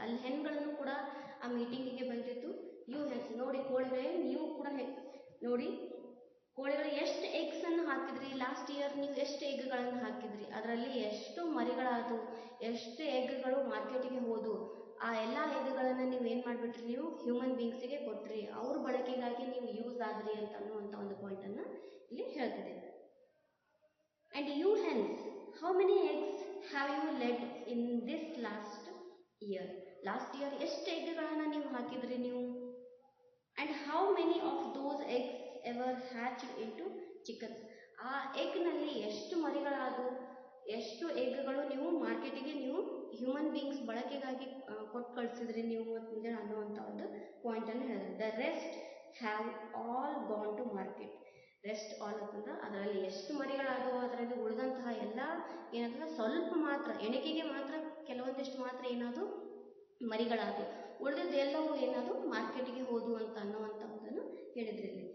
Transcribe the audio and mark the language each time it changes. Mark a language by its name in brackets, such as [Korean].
[Kannada] ಅಲ್ಲಿ ಹೆಣ್ಗಳನ್ನು ಕೂಡ ಆ ಮೀಟಿಂಗಿಗೆ ಬಂದಿತ್ತು. [English] you hens [Kannada] ನೋಡಿ ಕೋಳಿಗಳೇ, ನೀವು ಕೂಡ ನೋಡಿ ಕೋಳಿಗಳು ಎಷ್ಟು ಎಗ್ಸನ್ನು ಹಾಕಿದ್ರಿ [English] last year, [Kannada] ನೀವು ಎಷ್ಟು ಎಗ್ಗಳನ್ನು ಹಾಕಿದ್ರಿ, ಅದರಲ್ಲಿ ಎಷ್ಟು ಮರಿಗಳಾದವು, ಎಷ್ಟು ಎಗ್ಗಳು ಮಾರ್ಕೆಟಿಗೆ ಹೋದು, ಆ ಎಲ್ಲ ಎಗ್ಗಳನ್ನು ನೀವು ಏನು ಮಾಡಿಬಿಟ್ರಿ, ನೀವು ಹ್ಯೂಮನ್ ಬೀಯಿಂಗ್ಸಿಗೆ ಕೊಟ್ರಿ, ಅವ್ರ ಬಳಕೆಗಾಗಿ ನೀವು ಯೂಸ್ ಆದ್ರಿ ಅಂತ ಅನ್ನುವಂಥ ಒಂದು ಪಾಯಿಂಟನ್ನು ಇಲ್ಲಿ ಹೇಳ್ತಿದೆ. [English] And you hens, how many eggs have you laid in this last year? Last year [Kannada] ಎಷ್ಟು ಎಗ್ಗಳನ್ನು ನೀವು ಹಾಕಿದ್ರಿ ನೀವು? [English] And how many of those eggs ever hatched into chickens? [Kannada] ಆ ಎಗ್ನಲ್ಲಿ ಎಷ್ಟು ಮರಿಗಳಾದವು, ಎಷ್ಟು ಎಗ್ಗಳು ನೀವು ಮಾರ್ಕೆಟಿಗೆ ನೀವು ಹ್ಯೂಮನ್ ಬೀಯಿಂಗ್ಸ್ ಬಳಕೆಗಾಗಿ ಕೊಟ್ಟು ಕಳಿಸಿದ್ರಿ ನೀವು ಅಂತಂದೇಳಿ ಅನ್ನುವಂಥ ಒಂದು ಪಾಯಿಂಟನ್ನು ಹೇಳಿದ್ರೆ. [English] The rest have all gone to market. [Kannada] Rest all ಅಂತಂದ್ರೆ ಅದರಲ್ಲಿ ಎಷ್ಟು ಮರಿಗಳಾದವು, ಅದರಲ್ಲಿ ಉಳಿದಂತಹ ಎಲ್ಲ ಏನಂತಂದ್ರೆ ಸ್ವಲ್ಪ ಮಾತ್ರ ಎಣಿಕೆಗೆ ಮಾತ್ರ ಕೆಲವೊಂದಿಷ್ಟು ಮಾತ್ರ ಏನಾದವು ಮರಿಗಳಾದವು, ಉಳಿದಿದ್ದೆಲ್ಲವೂ ಏನಾದವು ಮಾರ್ಕೆಟಿಗೆ ಹೋದು ಅಂತ ಅನ್ನುವಂಥದ್ದನ್ನು ಹೇಳಿದ್ರಿ.